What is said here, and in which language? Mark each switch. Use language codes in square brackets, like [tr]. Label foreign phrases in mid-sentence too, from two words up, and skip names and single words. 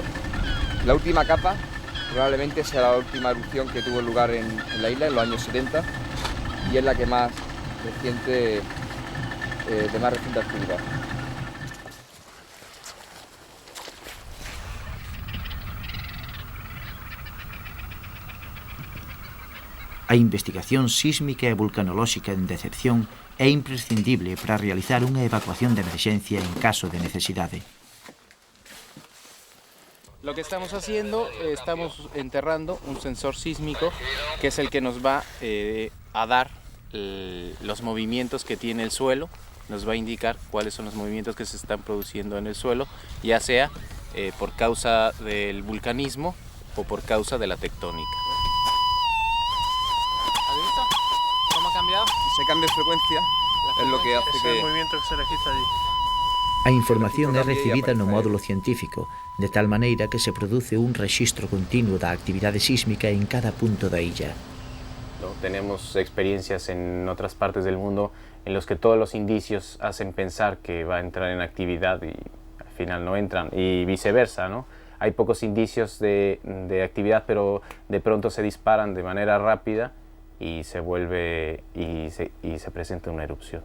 [es] La última capa probablemente sea la última erupción que tuvo lugar en la isla en los años 70 y es la que más reciente, de más reciente actividad. [gl] A investigación sísmica e vulcanolóxica en Decepción é imprescindible para realizar unha evacuación de emerxencia en caso de necesidade. [es] Lo que estamos haciendo, estamos enterrando un sensor sísmico que es el que nos va a dar los movimientos que tiene el suelo, nos va a indicar cuáles son los movimientos que se están produciendo en el suelo, ya sea por causa del vulcanismo o por causa de la tectónica. ¿Has visto cómo ha cambiado? Ese cambio de frecuencia es lo que hace que... el movimiento que se registra allí. [gl] A A información é recibida no módulo científico, de tal maneira que se produce un rexistro continuo da actividade sísmica en cada punto da illa. [es] Tenemos experiencias en otras partes del mundo en los que todos los indicios hacen pensar que va a entrar en actividad y al final no entran, y viceversa, ¿no? Hay pocos indicios de actividad, pero de pronto se disparan de manera rápida y se vuelve y se presenta una erupción.